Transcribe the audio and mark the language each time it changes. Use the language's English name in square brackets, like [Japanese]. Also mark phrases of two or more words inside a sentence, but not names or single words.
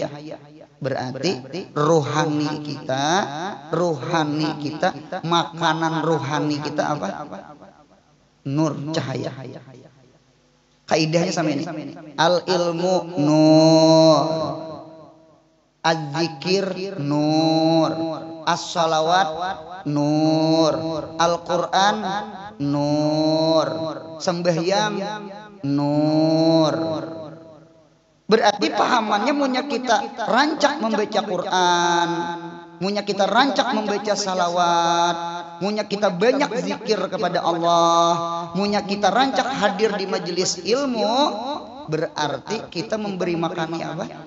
[Indonesian] Berarti rohani kita, makanan rohani kita apa? Nur, cahaya. Kaidahnya sama ini. [Arabic] العلم نور، الذكر نور, الصلوات نور، القرآن نور, [Indonesian] sembahyang nur. [Banjar] Berarti pahamannya munya kita rancak membaca Quran, munya kita rancak membaca salawat, munya kita banyak zikir kepada Allah, munya kita rancak hadir di majelis ilmu, berarti kita memberi makannya apa?